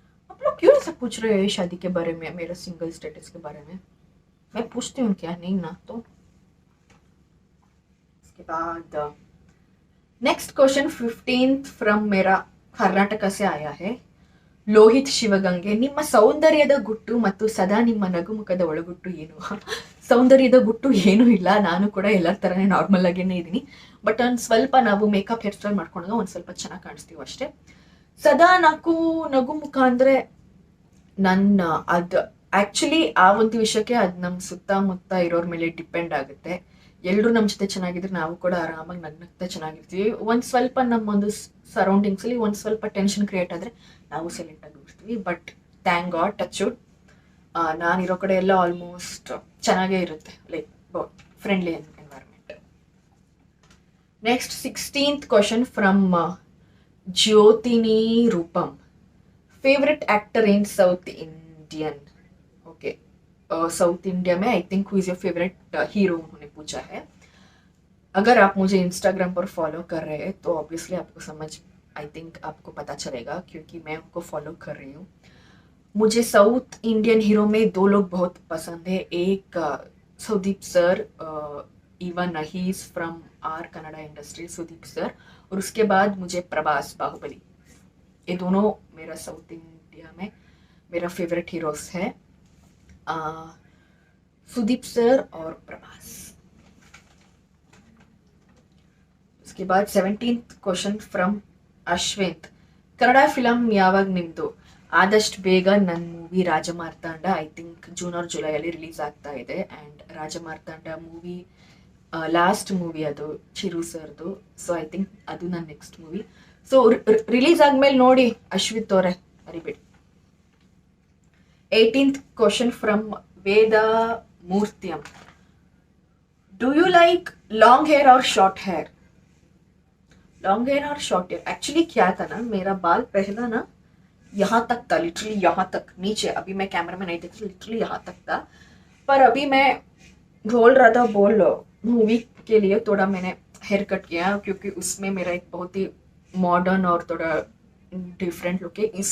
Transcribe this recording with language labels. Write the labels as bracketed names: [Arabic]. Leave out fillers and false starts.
[Hindi] आप लोग क्यों ऐसा पूछ रहे हैं शादी के बारे में, मेरा सिंगल स्टेटस के बारे में? मैं पूछती हूँ क्या? नहीं ना। तो इसके बाद [English] next question 15th from [Hindi] मेरा कर्नाटक से आया है। [Kannada] ಲೋಹಿತ್ ಶಿವಗಂಗೆ, ನಿಮ್ಮ ಸೌಂದರ್ಯದ ಗುಟ್ಟು ಮತ್ತು ಸದಾ ನಿಮ್ಮ ನಗುಮುಖದ ಒಳಗುಟ್ಟು ಏನು? ಸೌಂದರ್ಯದ ಗುಟ್ಟು ಏನೂ ಇಲ್ಲ, ನಾನು ಕೂಡ ಎಲ್ಲರ ಥರನೇ ನಾರ್ಮಲ್ ಆಗೇನೆ ಇದ್ದೀನಿ. ಬಟ್ ಒಂದು ಸ್ವಲ್ಪ ನಾವು ಮೇಕಪ್ ಹೇರ್ ಸ್ಟೈಲ್ ಮಾಡ್ಕೊಂಡಾಗ ಒಂದು ಸ್ವಲ್ಪ ಚೆನ್ನಾಗಿ ಕಾಣಿಸ್ತೀವಿ ಅಷ್ಟೇ. ಸದಾ ನಗುಮುಖ ಅಂದರೆ ನನ್ನ ಅದು ಆ್ಯಕ್ಚುಲಿ ಆ ಒಂದು ವಿಷಯಕ್ಕೆ ಅದು ನಮ್ಮ ಸುತ್ತಮುತ್ತ ಇರೋರ ಮೇಲೆ ಡಿಪೆಂಡ್ ಆಗುತ್ತೆ. ಎಲ್ಲರೂ ನಮ್ಮ ಜೊತೆ ಚೆನ್ನಾಗಿದ್ರೆ ನಾವು ಕೂಡ ಆರಾಮಾಗಿ ನಗ್ನಗ್ತಾ ಚೆನ್ನಾಗಿರ್ತೀವಿ. ಒಂದು ಸ್ವಲ್ಪ ನಮ್ಮೊಂದು ಸರೌಂಡಿಂಗ್ಸಲ್ಲಿ ಒಂದು ಸ್ವಲ್ಪ ಟೆನ್ಷನ್ ಕ್ರಿಯೇಟ್ ಆದರೆ ನಾವು ಸೈಲೆಂಟ್ ಆಗಿ ಹೋಗ್ತೀವಿ. But [English] thank God, touch wood, [Kannada] ನಾನಿರೋ ಕಡೆ ಎಲ್ಲ ಆಲ್ಮೋಸ್ಟ್ ಚೆನ್ನಾಗೇ ಇರುತ್ತೆ, [English] Like friendly environment. Next 16th question from Jyothini Roopam. Favourite actor in South Indian? [Hindi] Okay, south India में [English] I think who is your favourite hero [Hindi] उन्होंने पूछा है. अगर आप मुझे इंस्टाग्राम पर फॉलो कर रहे हैं तो ऑब्वियसली आपको समझ, [English] I think [Hindi] आपको पता चलेगा क्योंकि मैं उनको फॉलो कर रही हूँ. मुझे साउथ इंडियन हीरो में दो लोग बहुत पसंद है. एक Sudeep sir, [English] even he is from our Kannada industry, [Hindi] Sudeep sir. और उसके बाद मुझे प्रभास, बाहुबली, ये दोनों मेरा साउथ इंडिया में मेरा फेवरेट हीरोज है, सुदीप सर और प्रभास. उसके बाद [English] 17th question from Ashwinth. [Kannada] Kannada film ಯಾವಾಗ ನಿಮ್ಮದು? ಆದಷ್ಟು ಬೇಗ ನನ್ನ movie ರಾಜಮಾರ್ತಾಂಡ [English] I think [Kannada] June R ಜುಲೈಯಲ್ಲಿ release ಆಗ್ತಾ ಇದೆ. ಆ್ಯಂಡ್ ರಾಜಮಾರ್ತಾಂಡ ಮೂವಿ ಲಾಸ್ಟ್ ಮೂವಿ ಅದು ಚಿರು ಸರ್ದು. [English] so I think [Kannada] ಅದು ನನ್ನ ನೆಕ್ಸ್ಟ್ ಮೂವಿ. ಸೊ ರಿಲೀಸ್ ಆದ್ಮೇಲೆ ನೋಡಿ ಅಶ್ವಿತ್ ಅವರೇ, ಮರಿಬೇಡಿ. [English] 18th question from Veda ಮೂರ್ತಿಯಂ. Do you like long hair और short hair? [Hindi] लॉन्ग हेयर और शॉर्ट हेयर, एक्चुअली क्या था ना, मेरा बाल पहला ना यहाँ तक था, लिटरली यहाँ तक नीचे. अभी मैं कैमरा में नहीं देख रही, लिटरली यहाँ तक था. पर अभी मैं बोल रहा था, बोल मूवी के लिए थोड़ा मैंने हेयर कट किया क्योंकि उसमें मेरा एक बहुत ही मॉडर्न और थोड़ा डिफरेंट लुक है.